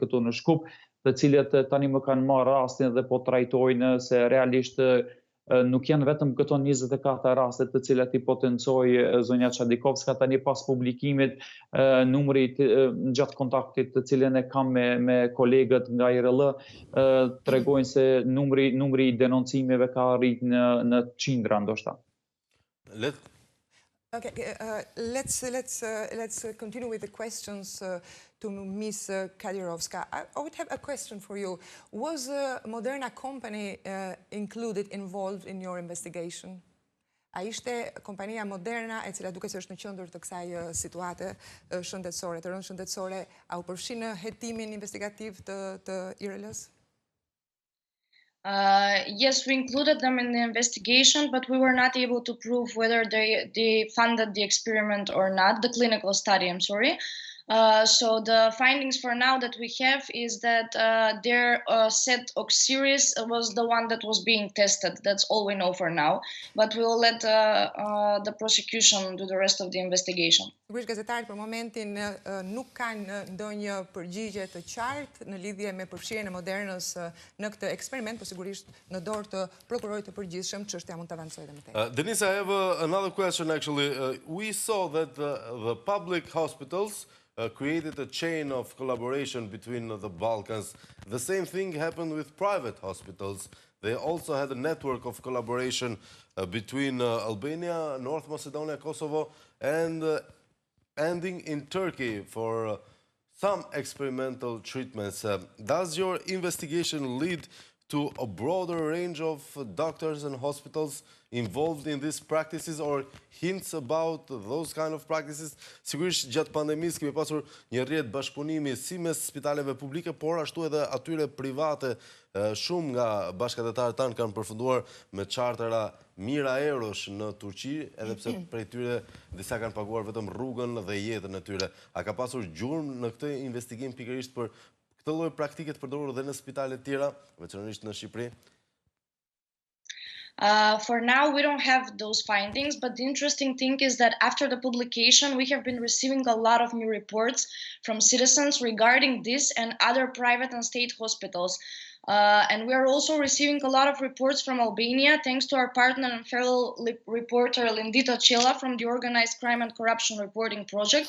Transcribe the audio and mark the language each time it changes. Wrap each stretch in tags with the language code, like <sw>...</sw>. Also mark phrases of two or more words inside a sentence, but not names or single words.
<sq>këtu në Shkup, të cilët tani më kanë marrë rastin dhe po trajtojnë se realisht nuk janë vetëm këto 24 raste të cilat i potencoi zonja Chadikovska, tani pas publikimit numri gjatë kontaktit të cilën e kam me kolegët nga IRL tregojnë se numri i denoncimeve ka arrit në qindra ndoshta.</sq> <en>Okay, let's continue with the questions to Ms. Kadirovska. I would have a question for you. Was Moderna company involved in your investigation?</en> <sq>A ishte kompania Moderna e cila duket se është në qendër të kësaj situate shëndetësore, të rëndë shëndetësore, a u përfshi në hetimin investigativ të IRL-s?</sq> <en>Yes, we included them in the investigation, but we were not able to prove whether they funded the experiment or not, the clinical study, I'm sorry. So the findings for now that we have is that their set series was the one that was being tested. That's all we know for now. But we will let the prosecution do the rest of the investigation.</en> <sq>Sigurisht gazetarët për momentin nuk kanë ndonjë përgjigje të qartë në lidhje me përfshirjen e Modernës në këtë eksperiment, por sigurisht në dorë të prokurorit të përgjithshëm çështja mund të avancojë më tej.</sq> <en>Denisa, I have another question actually. We saw that the public hospitals created a chain of collaboration between the Balkans. The same thing happened with private hospitals. they also had a network of collaboration between Albania, North Macedonia, Kosovo, and ending in Turkey for some experimental treatments. Does your investigation lead to a broader range of doctors and hospitals involved in these practices or hints about those kind of practices?</en> <sq>Sigurisht gjatë pandemisë kemi pasur një rrjet bashkëpunimi si mes spitaleve publike, por ashtu edhe atyre private. Shumë nga bashkëdhetarët tanë kanë përfunduar me chartera mira eurosh në Turqi, edhe pse prej tyre disa kanë paguar vetëm rrugën dhe jetën e tyre. A ka pasur gjurmë në këtë investigim pikërisht për këtë lloj praktike të përdorur dhe në spitale të tjera, veçanërisht në Shqipëri?</sq> <en>For now, we don't have those findings, but the interesting thing is that after the publication, we have been receiving a lot of new reports from citizens regarding this and other private and state hospitals. And we are also receiving a lot of reports from Albania, thanks to our partner and fellow reporter Lindita Qela from the Organized Crime and Corruption Reporting Project.</en>